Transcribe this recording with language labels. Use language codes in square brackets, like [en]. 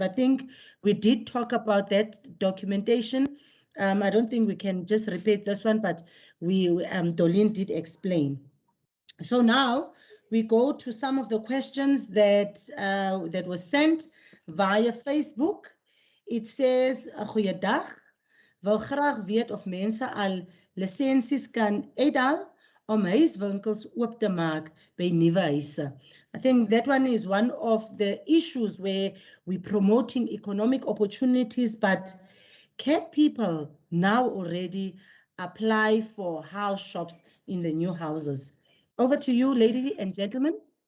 [en] I think we did talk about that documentation. I don't think we can just repeat this one, but Dolin did explain. So now we go to some of the questions that that was sent via Facebook. It says, [af] goeiedag, wil graag weet of mense al lisensies kan uithaal om huiswinkels oop te maak by nuwe huise. [en] I think that one is one of the issues where we're promoting economic opportunities, but can people now already apply for house shops in the new houses? Over to you, ladies and gentlemen.